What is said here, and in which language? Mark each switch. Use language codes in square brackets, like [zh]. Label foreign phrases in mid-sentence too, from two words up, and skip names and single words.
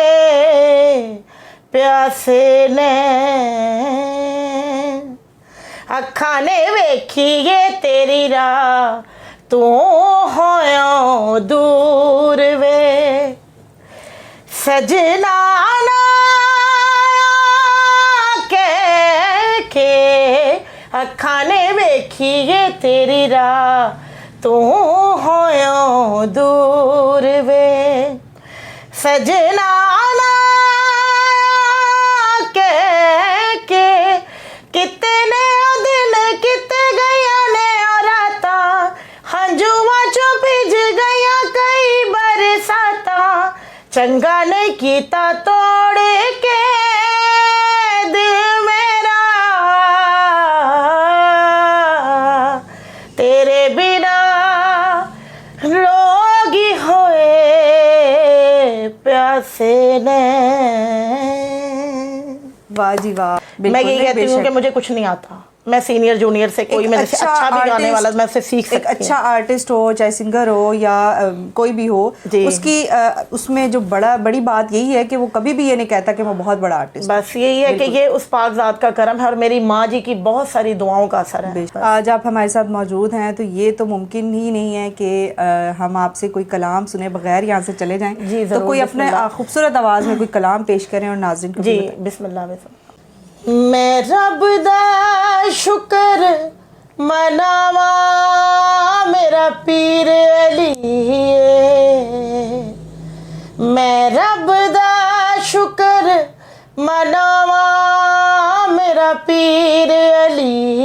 [pa] ਪਿਆਸੇ ਨੇ, ਅੱਖਾਂ ਨੇ ਵੇਖੀਏ ਤੇਰੀ ਰਾਹ ਤੂੰ ਹੋਇਓ ਦੂਰ ਵੇ, ਸਜਣਾ ਨਾ ਕੇ ਅੱਖਾਂ ਨੇ ਵੇਖੀ ਏ ਤੇਰੀ ਰਾਹ ਤੂੰ ਹੋਇਓ ਦੂਰ ਵੇ ਸਜਣਾ ਨਾ ਕਹਿ ਕੇ ਕਿਤੇ ਨੇ ਉਹ ਦਿਨ ਕਿਤੇ ਗਈਆਂ ਨੇ ਉਹ ਰਾਤਾਂ ਹੰਝੂਆਂ ਚੋਂ ਭਿੱਜ ਗਈਆਂ ਕਈ ਬਰਸਾਤਾਂ ਚੰਗਾ ਨਹੀਂ ਕੀਤਾ ਤੋੜ ਕੇ ਦਿਲ ਮੇਰਾ ਤੇਰੇ ਬਿਨਾ ਰੋਗੀ ਹੋਏ ਪਿਆਸੇ ਨੇ [hi] वाह जी वाह। मैं यही कहती हूँ कि मुझे कुछ नहीं आता, मैं सीनियर जूनियर से कोई मेरे से अच्छा भी गाने वाला मैं उससे सीख सकती हूँ। एक अच्छा आर्टिस्ट हो चाहे सिंगर हो या कोई भी हो उसकी उसमें जो बड़ी बात यही है कि वो कभी भी ये नहीं कहता कि मैं बहुत बड़ा आर्टिस्ट। बस यही है कि ये उस पाक ज़ात का करम है और मेरी माँ जी की बहुत सारी दुआओं का असर है। आज आप हमारे साथ मौजूद हैं तो ये तो मुमकिन ही नहीं है कि हम आपसे कोई कलाम सुने बगैर यहाँ से चले जाएं। जी तो कोई अपने खूबसूरत आवाज़ में कोई कलाम पेश करें और नाज़रीन को जी बिस्मिल्लाह। [pa] ਮੈਂ ਰੱਬ ਦਾ ਸ਼ੁਕਰ ਮਨਾਵਾਂ ਮੇਰਾ ਪੀਰ ਅਲੀ ਮੈਂ ਰੱਬ ਦਾ ਸ਼ੁਕਰ ਮਨਾਵਾਂ ਮੇਰਾ ਪੀਰ ਅਲੀ